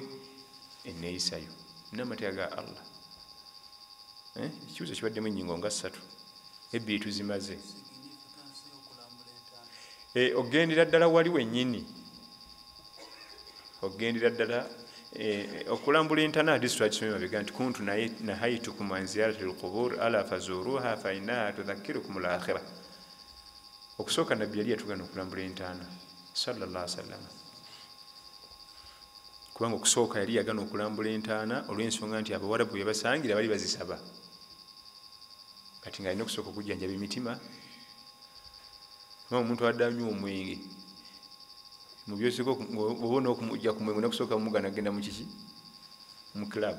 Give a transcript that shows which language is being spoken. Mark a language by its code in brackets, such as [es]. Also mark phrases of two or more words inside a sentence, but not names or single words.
[lg] Enneeyisayo n'amateeka ga Allah. Ekibuzo kibaddemu ennyingo nga 3 ebbiri tuzimaze. Ogendera ddala wali wennyini, ogendera ddala okulambula entaana. Hadiisi twakisomye mabega nti [ar] كنت نهيتكم عن زيارة القبور ألا فزوروها فإنها تذكركم الآخرة. [lg] Okusooka nabbi yali yatugana okulambula entaana [ar] صلى الله عليه وسلم, [lg] kubanga okusooka yali yagana okulambula entaana olw'ensonga nti Abawarabu yabasangira bali bazisaba. Kati nga alina okusooka okujjanjaba emitima. Omuntu adde anywa omwenge mu byosiko obona okumujja ku mwenge nakusooka mumugana agenda mu kiki mu club.